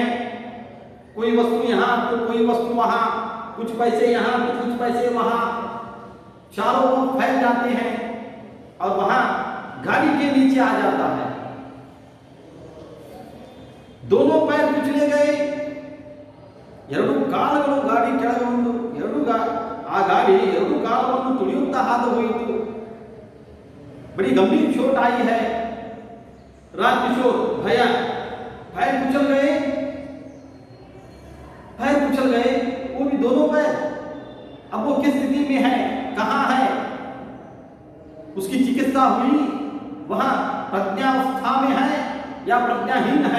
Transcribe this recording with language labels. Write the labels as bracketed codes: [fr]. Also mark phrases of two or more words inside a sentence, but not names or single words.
[hi] कोई वस्तु यहां तो कोई वस्तु वहां, कुछ पैसे यहां तो कुछ पैसे वहां, चारों ओर फैल जाते हैं और वहां गाड़ी के नीचे आ जाता है। दोनों पैर कुचले गए, [kn] ಎರಡು ಕಾಲುಗಳು ಗಾಡಿ ಕೆಳಗೆ ಬಂದು ಆ ಗಾಡಿ ಎರಡು ಕಾಲವನ್ನು ತುಳಿಯುತ್ತಾ ಹಾದು ಹೋಯಿತು। [hi] बड़ी गंभीर चोट आई है। राजकिशोर पैर कुचल गए, वो भी दोनों पैर। अब वो किस स्थिति में है, कहां है? उसकी चिकित्सा हुई, वहां प्रज्ञावस्था में है या प्रज्ञाहीन है?